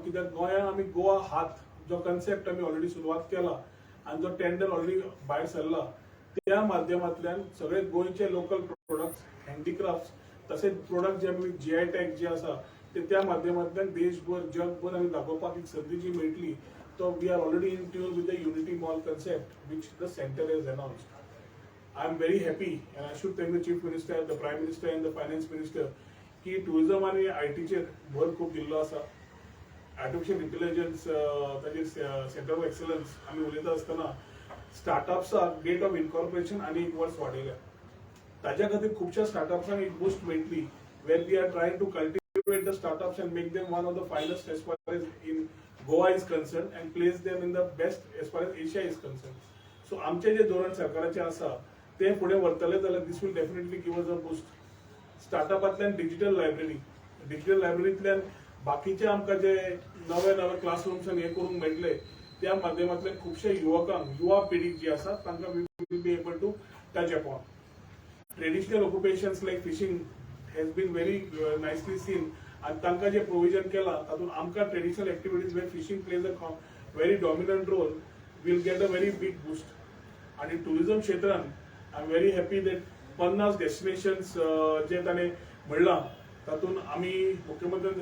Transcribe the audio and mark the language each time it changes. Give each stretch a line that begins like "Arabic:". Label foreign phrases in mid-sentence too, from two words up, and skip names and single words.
Konkani: कित्याक गोंयांत आमी गोवा हात जो कन्सेप्ट आमी ऑलरेडी सुरवात केला आणि जो टेंडर ऑलरेडी भायर सरला, त्या माध्यमांतल्यान सगळे गोंयचे
English: local products,
Konkani: हँडीक्राफ्ट्स, तसेच प्रोडक्ट जे आमी GI टॅग जे आसा ते त्या माध्यमांतल्यान देशभर जगभर आमी दाखोवपाक एक संदी जी मेळटली.
English: To we are already in tune with the unity mall concept which the centre has announced. I am very happy and I should thank the Chief Minister, the Prime Minister and the Finance Minister
Konkani: की टुरिझम आणि ITचेर भर खूब दिल्लो आसा.
English: artificial intelligence
Konkani: ताचेर
English: centre of excellence
Konkani: आमी उलयता आसतना स्टार्टअप्साक
English: date of incorporation
Konkani: आणि एक वर्स वाडयल्या. ताज्या खातीर खुबशा स्टार्टअप्सांक एक बूस्ट मेळटली,
English: where we are trying to cultivate the startups and make them one of the finest as far as in Goa is concerned and place them in the best as far as Asia is concerned.
Konkani: सो आमचे जे धोरण सरकाराचे आसा ते फुडें व्हरतले जाल्यार
English: this will definitely give us a boost.
Konkani: स्टार्टअपांतल्यान डिजिटल लायब्ररींतल्यान बाकीचे आमकां जे नवे क्लासरूम्स हे करूंक मेळटले, त्या माध्यमांतल्यान खुबशे युवकांक, युवा पिढीक जी आसा तांकां
English: we will be able to touch upon. Traditional occupations like fishing has been very nicely seen
Konkani: आणि तांकां जे प्रोविजन केला तातूंत आमकां
English: traditional activities where fishing plays a very dominant role will get a very big boost.
Konkani: आणि टुरिझम क्षेत्रान
English: I am very happy that 50 destinations
Konkani: जे ताणें म्हणलां तातूंत आमी मुख्यमंत्र्यान